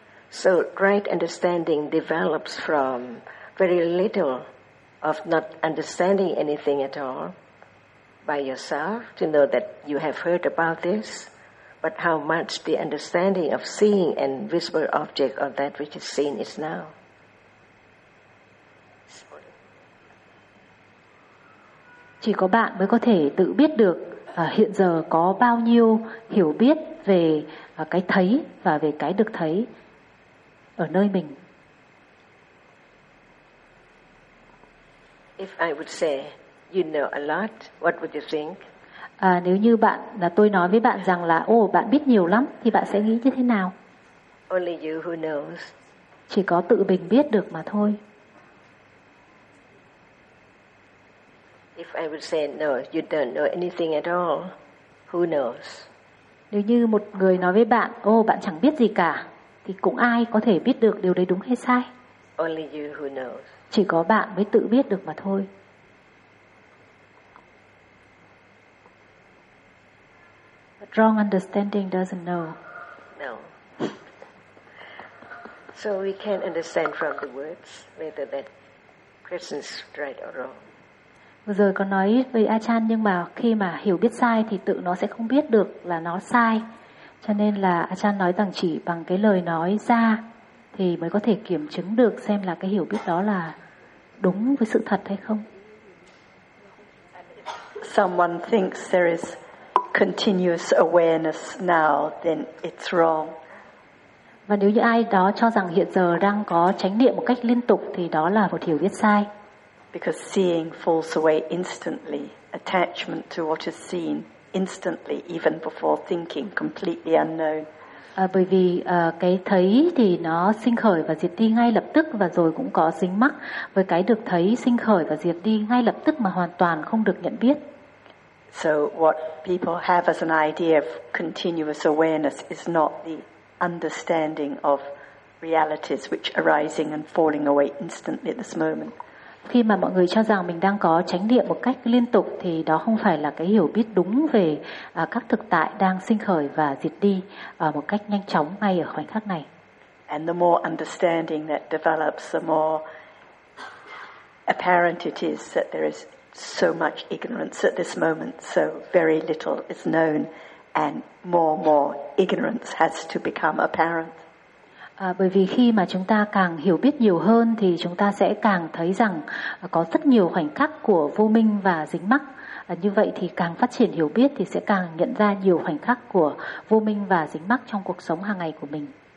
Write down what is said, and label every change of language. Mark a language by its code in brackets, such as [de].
[en] So right understanding develops from very little of not understanding anything at all by yourself to know that you have heard about this, but how much the understanding of seeing an visible object or that which is seen is now. [vi] Chỉ có bạn mới có thể tự biết được hiện giờ có bao nhiêu hiểu biết về cái thấy và về cái được thấy ở nơi mình. [en] If I would say you know a lot, what would you think? [vi] Nếu như bạn là tôi nói với bạn rằng là ồ bạn biết nhiều lắm thì bạn sẽ nghĩ như thế nào? [en] Only you who knows. [vi] Chỉ có tự mình biết được mà thôi. [en] If I would say no, you don't know anything at all, who knows? [vi] Nếu như một người nói với bạn ồ bạn chẳng biết gì cả thì cũng ai có thể biết được điều đấy đúng hay sai? [en] Only you who knows. [vi] Chỉ có bạn mới tự biết được mà thôi. [en] But wrong understanding doesn't know. No. So we can understand from the words whether that person is right or wrong. [vi] Vừa rồi có nói với Achan nhưng mà khi mà hiểu biết sai thì tự nó sẽ không biết được là nó sai. Cho nên là Achan nói rằng chỉ bằng cái lời nói ra thì mới có thể kiểm chứng được xem là cái hiểu biết đó là đúng với sự thật hay không. [en] Someone thinks there is continuous awareness now, then it's wrong. [vi] Và nếu như ai đó cho rằng hiện giờ đang có chánh niệm một cách liên tục thì đó là một hiểu biết sai. [en] Because seeing falls away instantly, attachment to what is seen instantly, even before thinking, completely unknown. [vi] Bởi vì cái thấy thì nó sinh khởi và diệt đi ngay lập tức và rồi cũng có dính mắc với cái được thấy sinh khởi và diệt đi ngay lập tức mà hoàn toàn không được nhận biết. [en] So what people have as an idea of continuous awareness is not the understanding of realities which are arising and falling away instantly at this moment. [vi] Khi mà mọi người cho rằng mình đang có chánh niệm một cách liên tục thì đó không phải là cái hiểu biết đúng về các thực tại đang sinh khởi và diệt đi một cách nhanh chóng ngay ở khoảnh khắc này. [en] And the more understanding that develops, the more apparent it is that there is so much ignorance at this moment, so very little is known, and more and more ignorance has to become apparent. [vi] Bởi vì khi mà chúng ta càng hiểu biết nhiều hơn thì chúng ta sẽ càng thấy rằng có rất nhiều khoảnh khắc của vô minh và dính mắc. Như vậy thì càng phát triển hiểu biết thì sẽ càng nhận ra nhiều khoảnh khắc của vô minh và dính mắc trong cuộc sống hàng ngày của mình.